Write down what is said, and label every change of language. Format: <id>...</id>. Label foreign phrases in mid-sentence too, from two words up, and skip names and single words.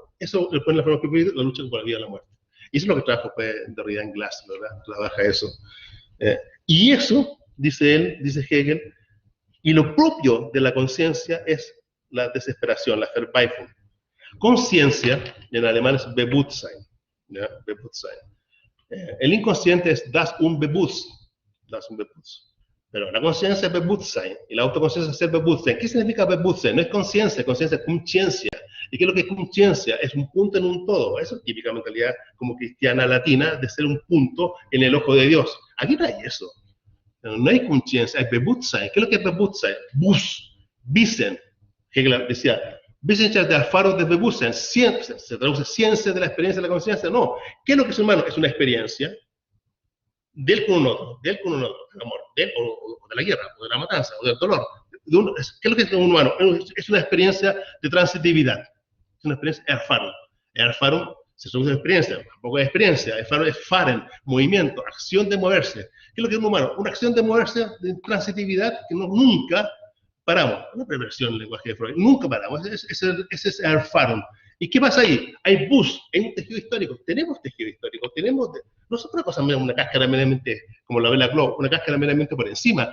<es>Eso le pone la lucha por la vida y la muerte. Y eso es lo que trabaja pues, Derrida en Glass, ¿verdad? Trabaja eso. Y eso, dice él, dice Hegel, y lo propio de la conciencia es la desesperación, la Verzweiflung. Conciencia, en alemán es Bewusstsein. ¿Ya? Bewusstsein. El inconsciente es</es> <de>das Unbewusst.</de> <es>Pero la conciencia es Bewusstsein y la autoconciencia es Bewusstsein. ¿Qué significa Bewusstsein? No es conciencia es conciencia. ¿Y qué es lo que es conciencia? Es un punto en un todo. Eso es típica mentalidad como cristiana latina de ser un punto en el ojo de Dios. Aquí no hay eso. No hay conciencia, hay Bewusstsein. ¿Qué es lo que es Bewusstsein? Wissen. Hegel decía,</es> <de>Wissenschaft der Erfahrung des Bewusstseins.</de> <es>Se traduce ciencia de la experiencia de la conciencia. No. ¿Qué es lo que es humano? Es una experiencia de él con un otro, del amor, de él o de la guerra, o de la matanza, o del dolor. ¿Qué es lo que es un humano? Es una experiencia de transitividad. Es una experiencia Erfahrung. Erfahrung se traduce experiencia, tampoco es experiencia. Erfahrung es Fahren, movimiento, acción de moverse. ¿Qué es lo que es un humano? Una acción de moverse de transitividad que nunca paramos. Una perversión del lenguaje de Freud. Nunca paramos. Ese es Erfahrung. ¿Y qué pasa ahí? Hay hay un tejido histórico. Tenemos tejido histórico. No es una cosa, una cáscara meramente, como la Bella Globe, una cáscara meramente por encima.</es>